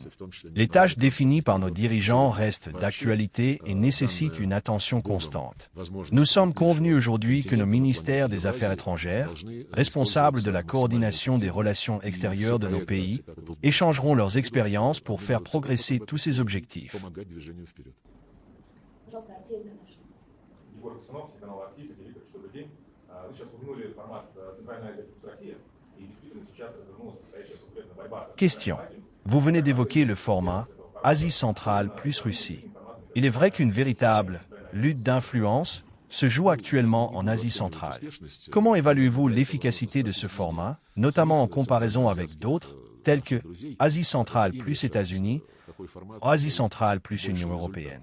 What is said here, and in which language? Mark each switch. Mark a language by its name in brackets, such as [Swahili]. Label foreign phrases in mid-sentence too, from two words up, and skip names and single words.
[French] Les tâches définies par nos dirigeants restent d'actualité et nécessitent une attention constante. Nous sommes convenus aujourd'hui que nos ministères des Affaires étrangères, responsables de la coordination des relations extérieures de nos pays, échangeront leurs expériences pour faire progresser tous ces objectifs. [Russian] Вы сейчас упомянули формат Центральная Азия плюс Россия, и действительно сейчас развернулась настоящая конкретная борьба. [French] Question. Vous venez d'évoquer le format Asie centrale plus Russie. Il est vrai qu'une véritable lutte d'influence se joue actuellement en Asie centrale. Comment évaluez-vous l'efficacité de ce format, notamment en comparaison avec d'autres, tels que Asie centrale plus États-Unis, Asie centrale plus Union européenne?